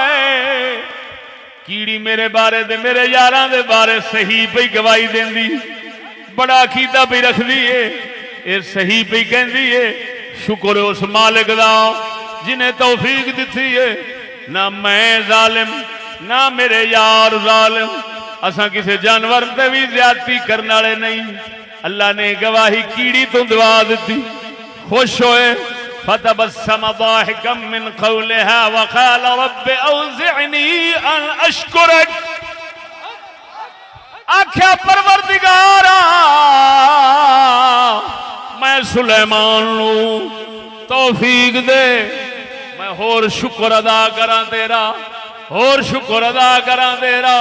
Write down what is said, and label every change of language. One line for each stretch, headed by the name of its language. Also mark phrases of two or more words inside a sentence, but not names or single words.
Punjabi: کیڑی میرے بارے دے میرے یاراں دے بارے صحیح پئی گواہی دیندی بڑا عقیدہ بھی رکھدی ہے یہ صحیح پئی کہندی ہے شکر اس مالک دا جنہیں توفیق دتی ہے نہ میں ظالم نہ میرے یار ظالم اسا کسی جانور سے بھی زیادتی کرنے والے نہیں. اللہ نے گواہی کیڑی تو دعا دی خوش ہوئے
Arabic: فتبسم ضاحكا من قولها وقال رب أوزعني أن أشكر
Punjabi: آکھیا پروردگارا میں سلیمان نوں توفیق دے میں ہور شکر ادا کرا تیرا ہور شکر ادا کرا تیرا.